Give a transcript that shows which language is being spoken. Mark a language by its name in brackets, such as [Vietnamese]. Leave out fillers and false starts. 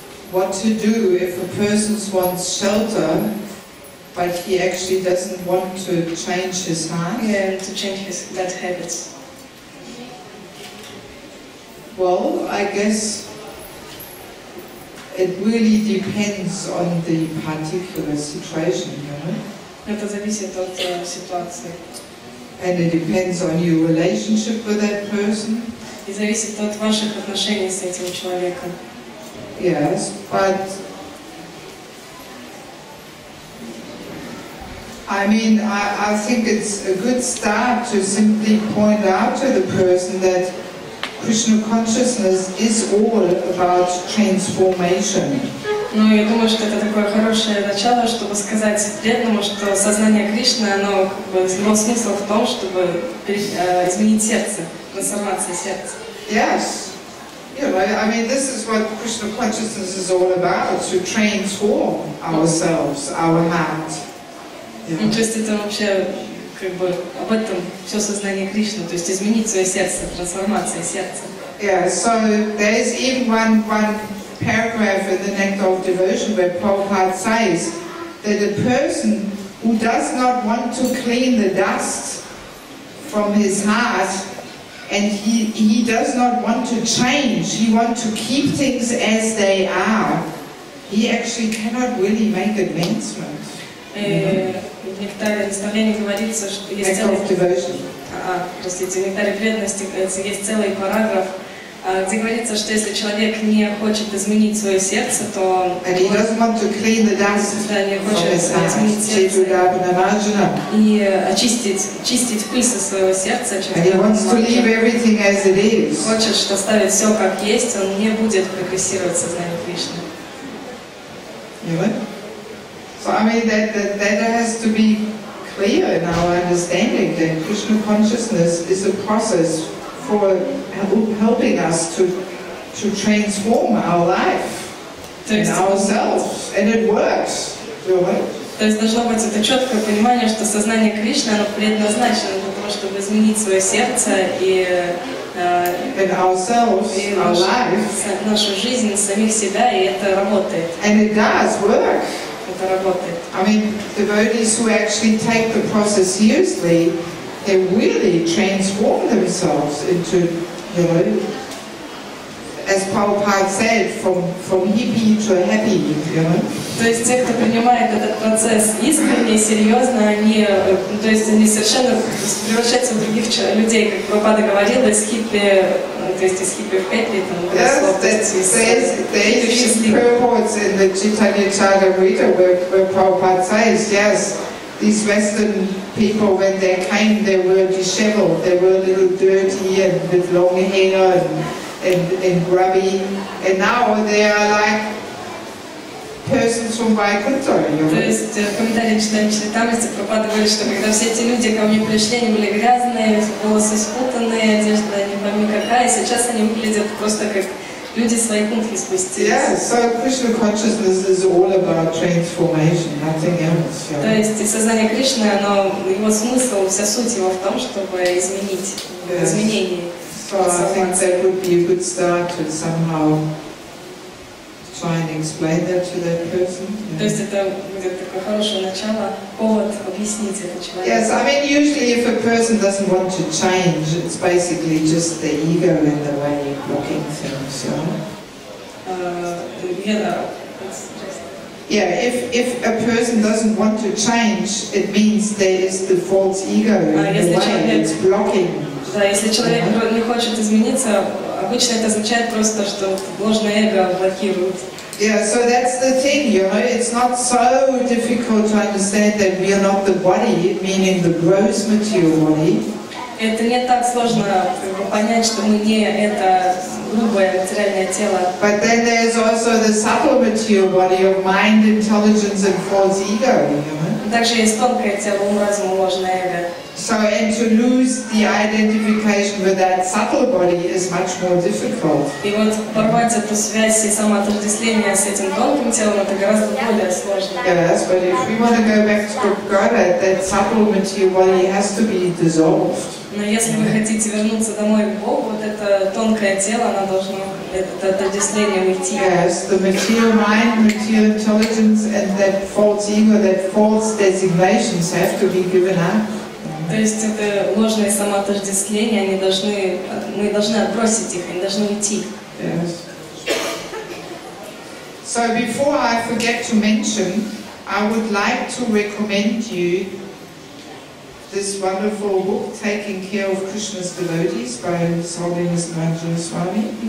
[English] what to do if a person wants shelter, but he actually doesn't want to change his heart. And to change his bad habits. Well, I guess it really depends on the particular situation, you know. [Russian] Это зависит от ситуации. [English] And it depends on your relationship with that person. [Russian] И зависит от ваших отношений с этим человеком. [English] Yes, but I mean, I think it's a good start to simply point out to the person that Krishna consciousness is all about transformation. [Russian] Ну, я думаю, что это такое хорошее начало, чтобы сказать преданному, что сознание Кришны, оно, как бы, его смысл в том, чтобы изменить сердце, трансформация сердца. [English] Yes. You know, I mean, this is what Krishna consciousness is all about, to transform ourselves, our heart. [Russian] Ну, то есть это вообще, как бы, об этом все сознание Кришны, то есть изменить свое сердце, трансформация сердца. [English] Yeah, so there's even one paragraph in the Nectar of Devotion where Prabhupada says that a person who does not want to clean the dust from his heart, and he does not want to change, he wants to keep things as they are, he actually cannot really make advancement. [Russian] В нектаре наставления говорится, что есть целый... Простите, в нектаре преданности есть целый параграф, где говорится, что если человек не хочет изменить свое сердце, то не хочет изменить сердце и очистить пыль со своего сердца, хочет, что оставить все как есть, он не будет прогрессировать в сознании Кришны. [English] So I mean that has to be clear in our understanding that Krishna consciousness is a process for helping us to transform our life and ourselves, and it works. [Russian] То есть должно быть это четкое понимание, что сознание Кришны, оно предназначено для того, чтобы изменить свое сердце и нашу жизнь, самих себя, и это работает. [English] And it does work. [Russian] Это работает. [English] I mean, devotees who actually take the process seriously, they really transform themselves into, you know, as Prabhupada said, from hippie to happy, you know. [Russian] То есть те, кто принимает этот процесс искренне, серьезно, они, то есть они совершенно превращаются в других людей, как Прабхупада говорил, из хиппи, то есть из хиппи в хэппи, там, [English] there's purports in the Chaitanya Charitamrita where Prabhupada says, yes, these Western people, when they came, they were disheveled, they were a little dirty and with long hair and grubby, and now they are like persons from Vaikuntha. [Russian] То есть в комментарии Читания Чаритамрити Прабхупада говорит, что когда все эти люди ко мне пришли, они были грязные, волосы спутанные, одежда не пойми какая, сейчас они выглядят просто как люди с Вайкунтхи спустились. [English] Yeah, so Krishna consciousness is all about transformation, nothing else. [Russian] То есть сознание Кришны, его смысл, вся суть его в том, чтобы изменить, изменение. [English] So I think that would be a good start to somehow try and explain that to that person. [Russian] То есть это будет такое хорошее начало, повод объяснить это человеку. [English] Yes, I mean usually if a person doesn't want to change, it's basically just the ego in the way blocking things, you know? Yeah, if a person doesn't want to change, it means there is the false ego in the way, it's blocking. [Russian] Да, если человек не хочет измениться, обычно это означает просто, что ложное эго блокирует. [English] Yeah, so that's the thing, you know, it's not so difficult to understand that we are not the body, meaning the gross material body. [Russian] Это не так сложно понять, что мы не это грубое материальное тело. [English] But then there's also the subtle material body of mind, intelligence and false ego, you know. [Russian] Также есть тонкое тело, ум, разум, ложное эго. [English] So, and to lose the identification with that subtle body is much more difficult. [Russian] И вот порвать эту связь и самоотождествление с этим тонким телом, это гораздо более сложно. [English] Yes, but if we want to go back to God, that subtle material body has to be dissolved. [Russian] Но если вы хотите вернуться домой к Богу, вот это тонкое тело, оно должно, это отождествление уйти. [English] Yes, the material mind, material intelligence, and that false ego, that false designations have to be given up. [Russian] То есть это ложное самоотождествление, мы должны отбросить их, они должны уйти. [English] Yes. So before I forget to mention, I would like to recommend you this wonderful book, Taking Care of Krishna's Devotees, by His Holiness Manjula Swami.